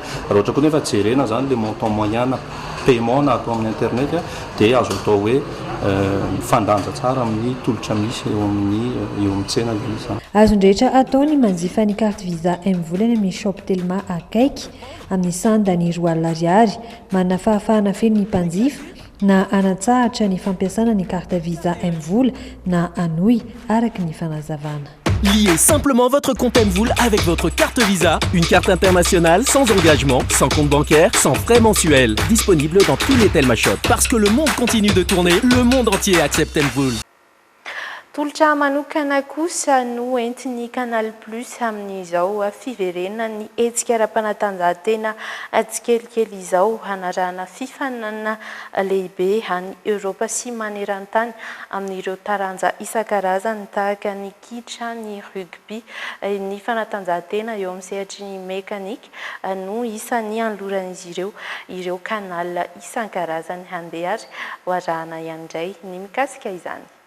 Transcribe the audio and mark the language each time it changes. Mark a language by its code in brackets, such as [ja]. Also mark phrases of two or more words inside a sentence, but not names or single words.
[mg] Raha ohatra koa nefa jerena zany [fr] le montant moyen paiement [mg] na atao amin'ny internet dia azo atao hoe fandanja tsara amin'ny tolotra misy eo amin'ny tsena le izy. Azon-drehetra atao ny manjifa ny carte visa M-vola any amin'ny shop Telma akaiky amin'ny sandany R2,00, manana fahafahana feno ny mpanjifa na anatsahatra ny fampiasana ny carte visa M-vola na anoy araka ny fanazavana. [fr] Liez simplement votre compte M-vola avec votre carte Visa, une carte internationale sans engagement, sans compte bancaire, sans frais mensuels. Disponible dans tous les Telma Shop. Parce que le monde continue de tourner, le monde entier accepte M-vola. [mg] Tolotra manokana kosa no entiny Canal Plus amin'izao fiverenana ny hetsika ara-panatanjahantena tsikelikely izao hanarahana fifaninana lehibe any Europa sy maneran-tany amin'ireo taranja isan-karazany tahaka ny kitra, ny rugby, ny fanatanjahantena eo amin'ny sehatry ny mekanika no isan'ny anloran'izy ireo canal isan-karazany handeha ary hoarahana ihany indray ny mikasika izany.